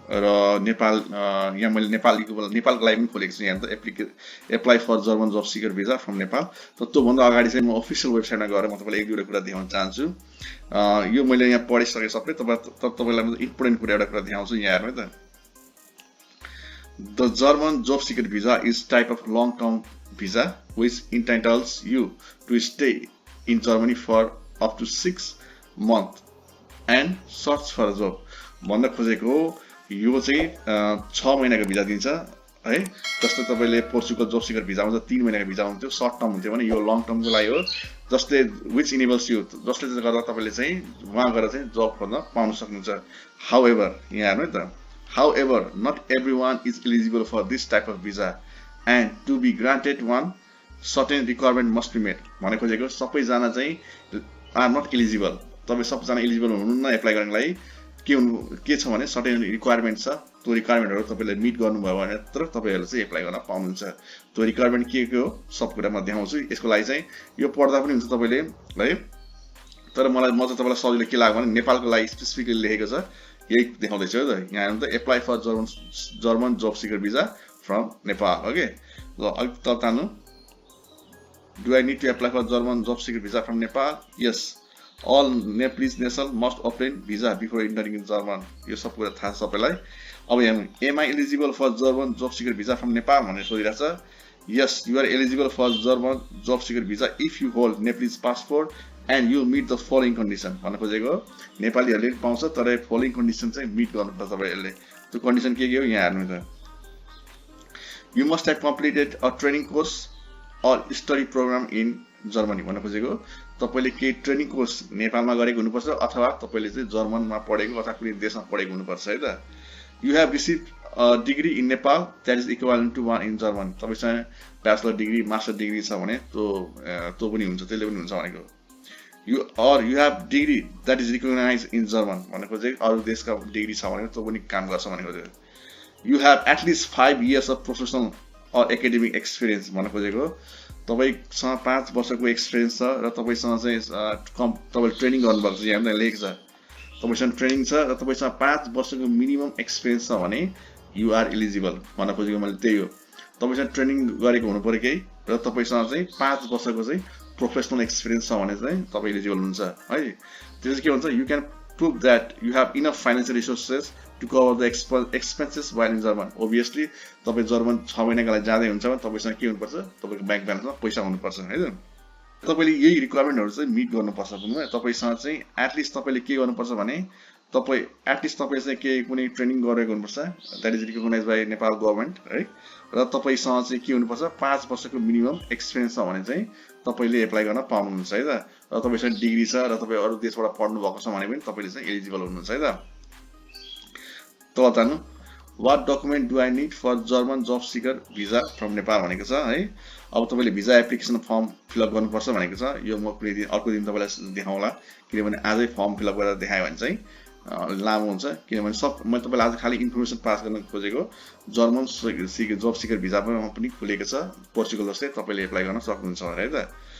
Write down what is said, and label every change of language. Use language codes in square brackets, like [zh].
[ne] र नेपाल यहाँ मैले नेपालको लागि पनि खोलेको छु। [en] यहाँ त apply for German job seeker visa from Nepal. [ne] तर त्योभन्दा अगाडि चाहिँ म अफिसियल वेबसाइटमा गएर म तपाईलाई एक दुईवटा कुरा देखाउन चाहन्छु। यो मैले यहाँ पढिसके सबै तपाईलाई इम्पोर्टेन्ट कुरा एउटा कुरा देखाउँछु। यहाँ हेर्नु है त। [en] The German job seeker visa is type of long-term visa which entitles you to stay in Germany for up to 6 months and search for a job. [ne] भन्न खोजेको यो चाहिँ 6 महिनाको भिजा दिन्छ है। जस्तै तपाईले पोर्चुगल जब सिकर भिजा हुन्छ 3 महिनाको भिजा हुन्थ्यो, सर्ट टर्म हुन्थ्यो भने यो लङ टर्मको लागि हो। जस्तै [en] which enables you, [ne] जसले चाहिँ गर्दा तपाईले चाहिँ वहाँ गएर चाहिँ जब खोज्न पाउन सक्नुहुन्छ। [en] However, [ne] यहाँ हेर्नु है त। [en] However, not everyone is eligible for this type of visa, and to be granted one, certain requirement must be met. [ne] भने खोजेको सबैजना चाहिँ [en] are not eligible. [ne] तपाईं सबैजना एलिजिबल हुनुहुन्न एप्लाई गर्नको लागि। के छ भने सर्टेन रिक्वायरमेन्ट छ। त्यो रिक्वायरमेन्टहरु तपाईले मिट गर्नुभयो भने मात्र तपाईहरुले चाहिँ एप्लाई गर्न पाउनुहुन्छ। त्यो रिक्वायरमेन्ट के हो सब कुरा म देखाउँछु। यसको लागि चाहिँ यो पढ्दा पनि हुन्छ तपाईले है। तर मलाई म चाहिँ तपाईलाई सजिलो के लाग्यो भने नेपालको लागि स्पेसिफिकली लेखेको छ। यही देखाउँदै छु है त। यहाँ हेर्नु त [en] Apply for German job seeker visa from Nepal. [ne] Okay ल अलिक तल तान्नु। [en] Do I need to apply for German job seeker visa from Nepal? Yes, all Nepalese national must obtain visa before entering in German. [ne] यो सब कुरा थाहा छ सबैलाई। अब यहाँ [en] am I eligible for German job seeker visa from Nepal [ne] भनेर सोधिरहेछ। [en] Yes, you are eligible for German job seeker visa if you hold Nepalese passport and you meet the following condition. [ne] भन्न खोजेको नेपालीहरुले पाउँछ तर फलोइङ कन्डिसन चाहिँ meet गर्नुपर्छ तपाईहरुले। त्यो condition के हो यहाँ हेर्नु त। [en] You must have completed a training course or study program in Germany. [ne] भन्न खोजेको तपाईले के ट्रेनिङ कोर्स नेपालमा गरेको हुनुपर्छ अथवा तपाईले चाहिँ जर्मनमा पढेको अथवा कुनै देशमा पढेको हुनुपर्छ है त। [en] You have received a degree in Nepal that is equivalent to one in German. [ne] तपाईसँग ब्याचलर डिग्री मास्टर डिग्री छ भने त्यो पनि हुन्छ, त्यसले पनि हुन्छ भनेको। [en] You have degree that is recognized in German. [ne] भन्ने खोजेको अरु देशका डिग्री छ भने त्यो पनि काम गर्छ भनेको खोजेको। [en] You have at least 5 years of professional or academic experience. [ne] भन्ने खोजेको तपाईसँग 5 वर्षको एक्सपिरियन्स छ र तपाईसँग चाहिँ तपाईले ट्रेनिङ गर्नुभएको छ। यहाँ लेखेको छ तपाईसँग ट्रेनिङ छ र तपाईसँग 5 वर्षको मिनिमम एक्सपिरियन्स छ भने [en] You are eligible. [ne] भन्न खोजेको मैले त्यही हो। तपाईसँग ट्रेनिङ गरेको हुनु पर्यो केही र तपाईसँग चाहिँ 5 वर्षको चाहिँ प्रोफेसनल एक्सपिरियन्स छ भने चाहिँ तपाई एलिजिबल हुनुहुन्छ है। [en] त्यसपछि के हुन्छ you can prove that you have enough financial resources to cover the expenses while in German. Obviously, [ne] तपाई जर्मन 6 महिनाको लागि जाँदै हुन्छ भने तपाईसँग के हुनुपर्छ? तपाईको बैंक ब्यालेन्समा पैसा हुनुपर्छ है त। तपाईले यही रिक्वायरमेन्टहरु चाहिँ मिट गर्नुपर्छ भन्नु। तपाईसँग चाहिँ एटलिस्ट तपाईले के गर्नुपर्छ भने तपाई एटलिस्ट तपाई चाहिँ के कुनै ट्रेनिङ गरेको हुनुपर्छ। [en] That is recognized by Nepal government है। [ne] र तपाईसँग चाहिँ के हुनुपर्छ 5 वर्षको मिनिमम एक्सपिरियन्स छ भने चाहिँ तपाईले एप्लाई गर्न पाउनुहुन्छ है त। र तपाईसँग डिग्री छ र तपाई अरु देशबाट पढ्नु भएको छ भने पनि तपाईले चाहिँ एलिजिबल हुनुहुन्छ है त। तल तान्नु। [en] What document do I need for German job seeker visa from Nepal [ne] भनेको छ है। अब तपाईले visa application form fill up गर्नुपर्छ भनेको छ। यो म कुनै दिन अर्को दिन तपाईलाई देखाउँला किनभने आजै फर्म फिल अप गरेर देखायो भने चाहिँ लामो हुन्छ। किनभने म तपाईलाई आज खाली इन्फर्मेसन पास गर्न खोजेको। जर्मन जब सिकर भिजा पनि खुलेको छ पोर्चुगल जस्तै तपाईले एप्लाई गर्न सक्नुहुन्छ है त।